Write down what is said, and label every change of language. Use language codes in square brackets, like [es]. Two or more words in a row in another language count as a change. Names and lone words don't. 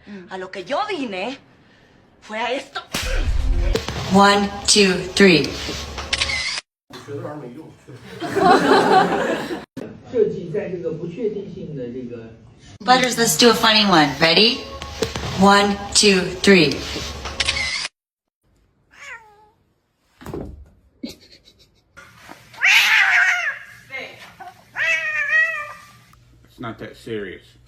[es] A lo que yo vine fue a esto. 1, 2, 3. [zh] 学的玩意儿没用。设计在这个不确定性的这个 [en] Butters, let's do a funny one. Ready? 1, 2, 3. It's not that serious.